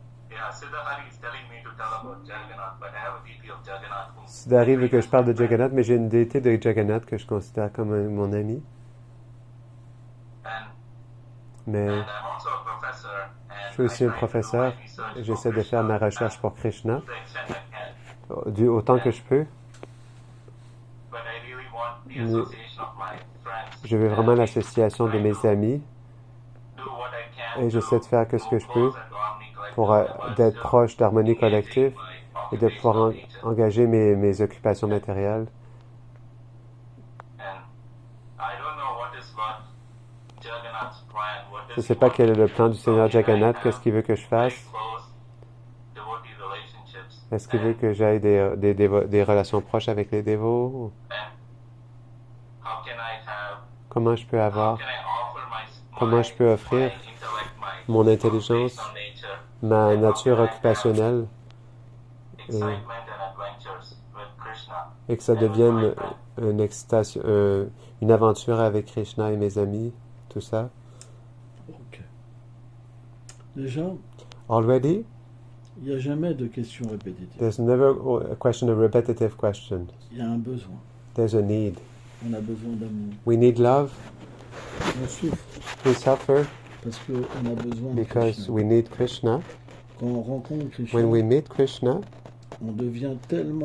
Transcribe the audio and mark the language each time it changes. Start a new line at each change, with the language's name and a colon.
English: yeah, Siddhari is telling me to tell about Jagannath, but I have a deity of Jagannath whom
French: Siddhari veut que je parle de Jagannath, mais j'ai une déité de Jagannath que je considère comme mon ami.
English: And
French: Mais
English: I'm also a professor, and
French: je suis aussi
English: I
French: un
English: try to do
French: professeur
English: my research
French: et
English: for
French: j'essaie de faire ma recherche pour Krishna
English: to the extent I can.
French: autant que je peux.
English: But I really want the
French: Mais
English: association of my friends.
French: je veux vraiment l'association de mes amis
English: Do what I can
French: et j'essaie de faire
English: to
French: ce que je
English: move
French: peux
English: closer to Harmony Collective,
French: pour
English: but
French: proche d'Harmonie
English: engaging
French: et de pouvoir
English: occupational nature.
French: engager mes occupations matérielles.
English: And I don't know what is Lord Jagannath's plan. What
French: Je
English: does
French: ne sais
English: he
French: pas
English: want
French: quel est le plan du
English: So
French: Seigneur
English: can I
French: Jagannath,
English: have
French: qu'est-ce qu'il veut que je
English: very
French: fasse.
English: close devotee relationships?
French: Est-ce qu'il veut que j'aille des relations proches avec les dévots?
English: And how can I have?
French: Comment je peux
English: How
French: avoir
English: can I offer
French: Comment je peux offrir
English: my intellect, my
French: mon intelligence,
English: occupational nature,
French: ma
English: and how
French: nature
English: can I have
French: occupationnelle
English: excitement and adventures
French: et que ça devienne une excitation, une aventure avec Krishna et mes amis, tout ça. Ok. Déjà,
English: Already,
French: il n'y a jamais de questions répétitives.
English: there's never a question, a repetitive question.
French: Il y a un besoin.
English: There's a need.
French: On a besoin d'amour.
English: We need love.
French: On souffre
English: We suffer
French: parce qu'on a besoin de
English: because
French: Krishna.
English: we need Krishna.
French: Quand on rencontre Krishna,
English: When we meet Krishna,
French: on devient tellement